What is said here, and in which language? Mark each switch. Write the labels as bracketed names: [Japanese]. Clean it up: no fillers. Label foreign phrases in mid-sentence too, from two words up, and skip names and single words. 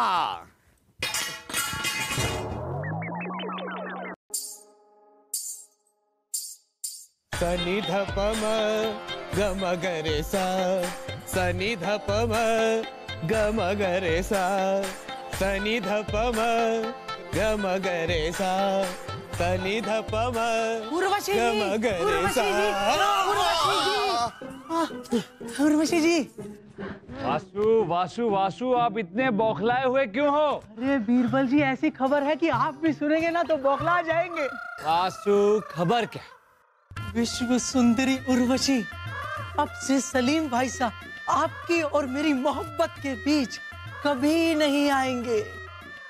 [Hindi] सनि ध प म ग म ग रे सा, सनि ध प म ग म ग रे सा, सनि ध प म ग म ग रे सा, सनि ध प म उर्वशी ग जी, म ग रे सा। उर्वशी जी, वासु, आप इतने बौखलाए हुए क्यों हो? अरे बीरबल जी, ऐसी खबर है कि आप भी सुनेंगे ना तो बौखला जाएंगे। वासु, खबर क्या? विश्व सुंदरी उर्वशी अब से सलीम भाई साहब आपकी और मेरी मोहब्बत के बीच कभी नहीं आएंगे।